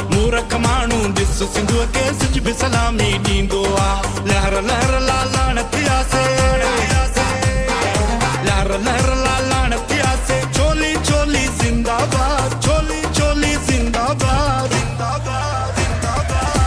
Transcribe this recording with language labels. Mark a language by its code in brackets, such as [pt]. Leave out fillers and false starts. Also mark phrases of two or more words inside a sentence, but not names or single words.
[sd] मूरख माण्हू ॾिस सिंधुअ खे सिज बि सलामी ॾींदो आहे। लहर लहर लालाण थियासे, लहर लहर लालाण थियासे। चोली चोली ज़िंदाबाद, चोली चोली ज़िंदाबाद ज़िंदाबाद ज़िंदाबाद।